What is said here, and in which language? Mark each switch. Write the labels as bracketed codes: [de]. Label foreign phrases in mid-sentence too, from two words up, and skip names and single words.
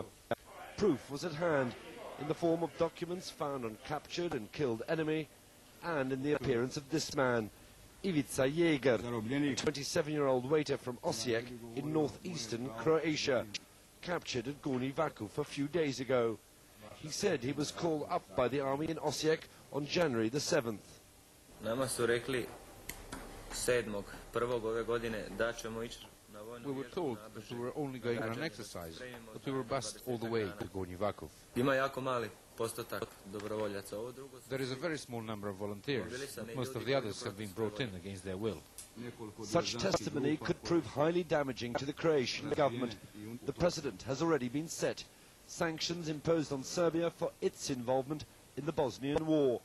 [en] Proof was at hand in the form of documents found on captured and killed enemy and in the appearance of this man, Ivica Jaeger, a 27-year-old waiter from Osijek in northeastern Croatia, captured at Gornji Vakuf a few days ago. He said he was called up by the army in Osijek on January the 7th. [hr] Nama su rekli 7.1. ove godine da ćemo ići na vojnu. [en] We were told that we were only going on an exercise, but we were bused all the way to Gornji Vakuf. [hr] Ima jako mali postotak dobrovoljaca. Ovo drugo. [en] There is a very small number of volunteers, but most of the others have been brought in against their will. Such testimony could prove highly damaging to the Croatian government. The precedent has already been set. Sanctions imposed on Serbia for its involvement in the Bosnian war.